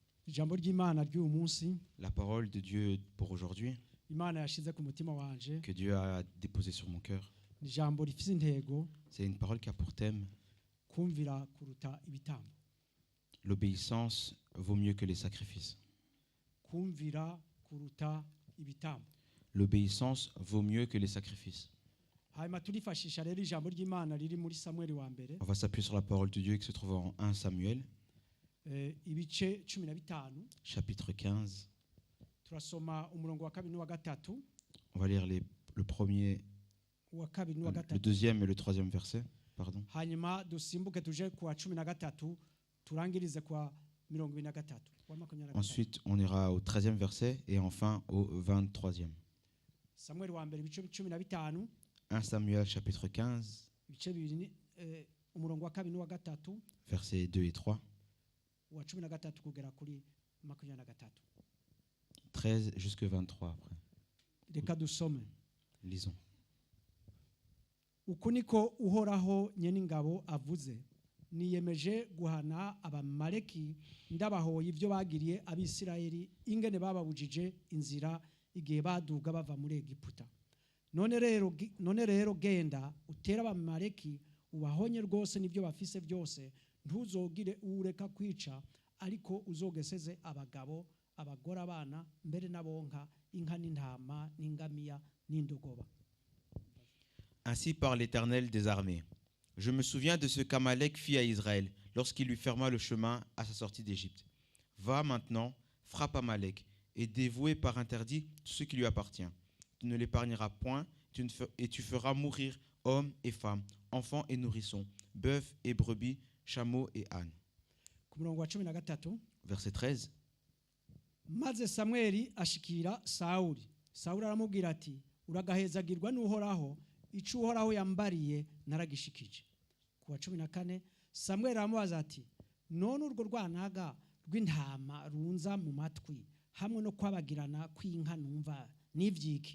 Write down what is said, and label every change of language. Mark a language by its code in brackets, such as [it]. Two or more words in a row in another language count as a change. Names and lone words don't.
[rn] ijambo ry'Imana ry'uyu munsi [fr] La parole de Dieu pour aujourd'hui, [rn] Imana yashize ku mutima wanje [fr] que Dieu a déposée sur mon cœur, [rn] ni ijambo rifite intego [fr] c'est une parole qui a pour thème [rn] kumvira kuruta ibitambo. [fr] l'obéissance vaut mieux que les sacrifices. [rn] Kumvira kuruta ibitambo. [fr] L'obéissance vaut mieux que les sacrifices. [rn] Hanyuma turifashisha rero ijambo ry'Imana riri muri Samueli wa mbere [fr] On va s'appuyer sur la parole de Dieu qui se trouve en 1 Samuel, [rn] ibice 15 [fr] chapitre 15. [rn] turasoma umurongo wa kabiri n'uwa gatatu [fr] On va lire le premier, [rn] uwa kabiri n'uwa [fr] le [rn] gatatu [fr] deuxième et le troisième verset. Pardon. [rn] hanyuma dusimbuke tuje kuwa 13 turangirize kwa 23 wa 23. [fr] Ensuite, on ira au 13e verset et enfin au 23e. [rn] Samueli wa mbere ibice 15 [fr] 1 Samuel chapitre 15, [rn] ibice bibiri umurongo wa kabiri n'uwa gatatu [fr] versets 2 et 3, [rn] uwa 13 kugera kuri 23. [fr] 13 jusqu'à 23 après. [rn] Reka dusome. [fr] Lisons. [rn] Uku niko uhoraho nyeningabo avuze, niyemeje guhana abamaleki ndabahoye ibyo bagiriye abisirayeli ingene bababujije inzira igihe baduga bava muri Egiputa. None rero genda utera abamaleki ubahonye rwose n'ibyo bafise byose, ntuzogire ureka kwica, ariko uzogeseze abagabo, abagore, abana, mbere n'abonka, inka n'intama n'ingamiya n'indogoba. [fr] Ainsi parle l'Éternel des armées. Je me souviens de ce qu'Amalek fit à Israël lorsqu'il lui ferma le chemin à sa sortie d'Égypte. Va maintenant, frappe Amalek et dévoué par interdit tout ce qui lui appartient. Tu ne l'épargneras point et tu feras mourir hommes et femmes, enfants et nourrissons, bœufs et brebis, chameaux et ânes. [rn] Ku murongo wa 13 [fr] Verset 13. [rn] maze Samweli ashikira Sawuli. Sawuli aramubwira ati uragahezagirwa n'uhoraho, ico uhoraho yambariye naragishikije. Ku wa 14 Samweli aramubaza ati none urwo rwanaga rw'intama runza mu matwi hamwe no kwabagirana kw'inka numva n'ivyiki.